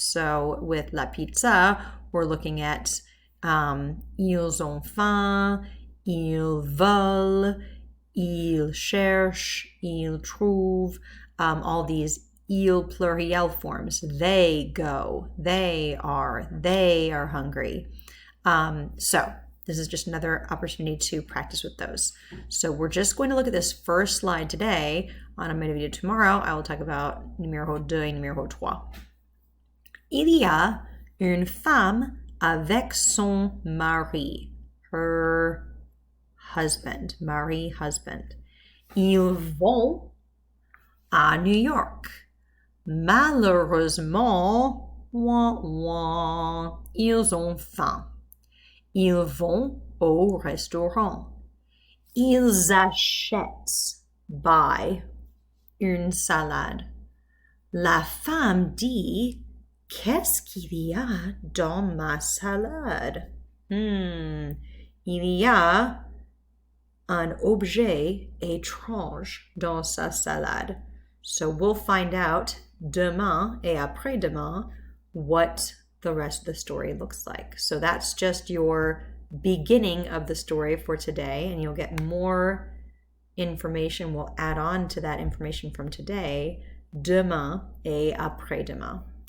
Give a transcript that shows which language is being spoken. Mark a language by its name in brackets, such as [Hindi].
[English] So with La Pizza, we're looking at [French] ils ont faim, ils veulent, ils cherchent, ils trouvent, [English] all these il pluriel forms. They go, they are hungry. So this is just another opportunity to practice with those. So we're just going to look at this first slide today. On a video tomorrow, I will talk about [French] numéro 2 et numéro 3. Il y a une femme avec son mari, [English] her husband, [French] mari, [English] husband. [French] Ils vont à New York. Malheureusement, ouin, ouin, ils ont faim. Ils vont au restaurant. Ils achètent, buy, une salade. La femme dit, qu'est-ce qu'il y a dans ma salade? Il y a un objet étrange dans sa salade. [English] So we'll find out [French] demain et après-demain [English] what the rest of the story looks like. So that's just your beginning of the story for today, and you'll get more information. We'll add on to that information from today, [French] demain et après-demain.